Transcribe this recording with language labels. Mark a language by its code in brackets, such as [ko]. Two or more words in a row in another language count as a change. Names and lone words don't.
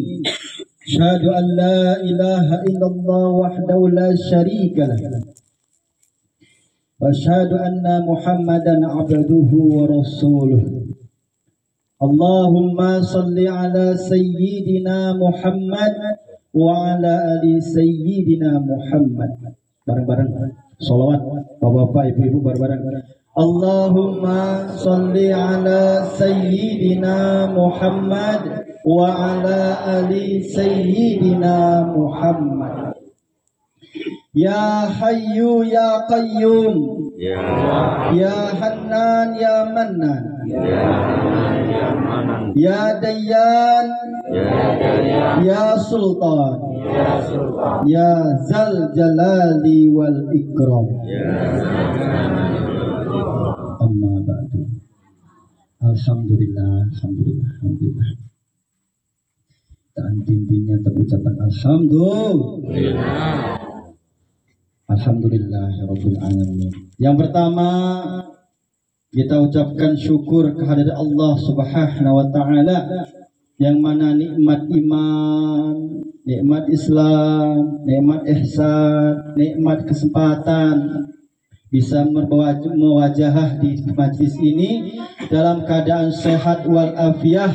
[ar] أشهد أن لا إله إلا الله وحده لا شريك له وأشهد أن محمدا عبده ورسوله. اللهم صل على سيدنا محمد وعلى آل سيدنا محمد. [id] Bareng-bareng sholawat bapak-bapak ibu-ibu bareng-bareng. [ar] اللهم صل على سيدنا محمد وعلى آل سيدنا محمد. يا حي يا قيوم يا حنان يا منان يا ديان يا سلطان يا ذا الجلال والإكرام. أما بعد. Alhamdulillah. [id] Dan intinya terucapkan alhamdulillah. [ar] الحمد لله رب العالمين. [id] Yang pertama, kita ucapkan syukur kehadirat Allah [ar] سبحانه وتعالى [id] yang mana nikmat iman, nikmat Islam, nikmat ihsan, nikmat kesempatan bisa mewajah di majlis ini dalam keadaan sehat wal afiah.